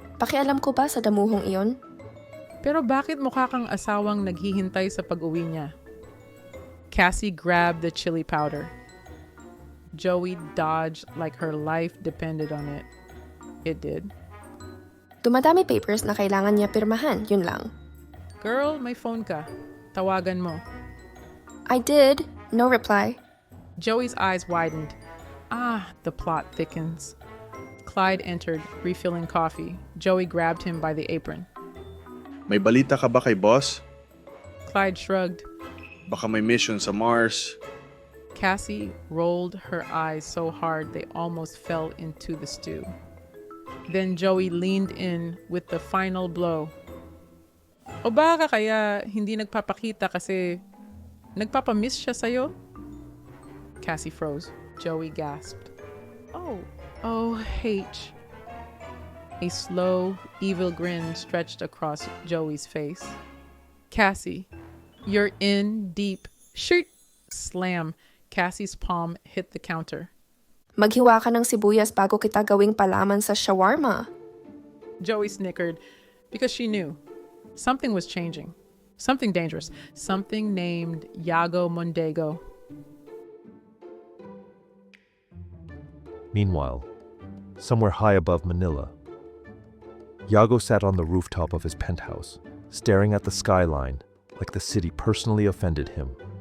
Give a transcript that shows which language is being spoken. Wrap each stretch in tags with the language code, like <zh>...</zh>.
<tl>Pakialam ko ba sa damuhong iyon? Pero bakit mukha kang asawang naghihintay sa pag-uwi niya?</tl> <en>Cassie grabbed the chili powder. Joey dodged like her life depended on it. It did.</en> <tl>Dumadami papers na kailangan niya pirmahan, yun lang. Girl, may phone ka. Tawagan mo.</tl> <en>I did. No reply. Joey's eyes widened. The plot thickens. Clyde entered, refilling coffee. Joey grabbed him by the apron.</en> <tl>May balita ka ba kay boss?</tl> <en>Clyde shrugged.</en> <tl>Baka may mission sa Mars.</tl> <en>Cassie rolled her eyes so hard they almost fell into the stew. Then Joey leaned in with the final blow.</en> <tl>O baka kaya hindi nagpapakita kasi nagpapamiss siya sa'yo?</tl> <en>Cassie froze. Joey gasped. Oh, H. A slow, evil grin stretched across Joey's face. Cassie, you're in deep. Shoot! Slam. Cassie's palm hit the counter.</en> <tl>Maghiwa ka ng sibuyas bago kita gawing palaman sa shawarma.</tl> <en>Joey snickered because she knew something was changing. Something dangerous. Something named Yago Mondego. Meanwhile, somewhere high above Manila, Yago sat on the rooftop of his penthouse, staring at the skyline like the city personally offended him.</en>